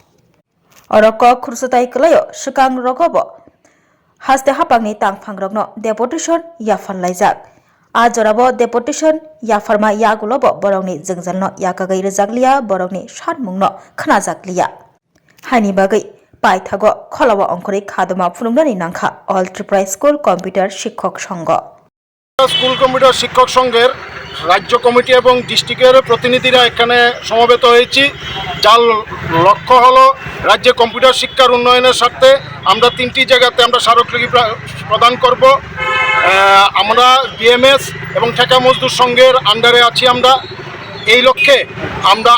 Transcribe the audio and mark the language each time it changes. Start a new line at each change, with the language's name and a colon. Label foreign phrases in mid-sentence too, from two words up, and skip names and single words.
Kok Borok: oroko khursutai klayo sikang rogo bo haste hapangni tangphang rokno deputation yafallaijak Ajorabo deputation yafarma yagulobo borongni jengjalno yakagai rejakliya borongni sanmungno khnajakliya hani bagai paithago kholawa angkhari khadama phulungnani nangkha all tripura school computer
Bangla: শিক্ষক সংঘ স্কুল কম্পিউটার শিক্ষক সংঘের রাজ্য কমিটি এবং ডিস্ট্রিক্টের প্রতিনিধিরা এখানে সমবেত হয়েছি যার লক্ষ্য হলো রাজ্যে কম্পিউটার শিক্ষার উন্নয়নের স্বার্থে আমরা 3টি জায়গাতে আমরা স্মারকলিপি প্রদান করব আমরা বিএমএস এবং ঠেকা মজদুর সংঘের আন্ডারে আছি আমরা এই লক্ষ্যে আমরা